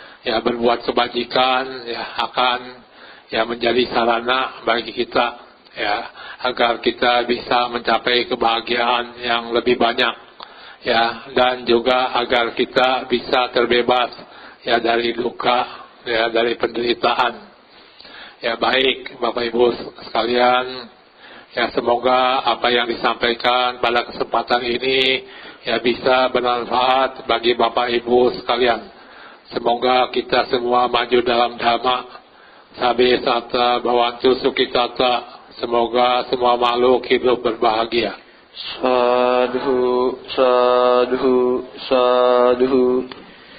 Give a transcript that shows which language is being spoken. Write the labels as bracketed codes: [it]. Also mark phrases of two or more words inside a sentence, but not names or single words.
[id] ya berbuat kebajikan ya akan ya menjadi sarana bagi kita ya agar kita bisa mencapai kebahagiaan yang lebih banyak ya, dan juga agar kita bisa terbebas ya dari duka ya, dari penderitaan. Ya baik Bapak Ibu sekalian, ya semoga apa yang disampaikan pada kesempatan ini ya bisa bermanfaat bagi Bapak Ibu sekalian. Semoga kita semua maju dalam dhamma, [pi] sabi sata bhavantu sukhitata. [id] Semoga semua makhluk hidup berbahagia. [pi] Sadhu, sadhu, sadhu.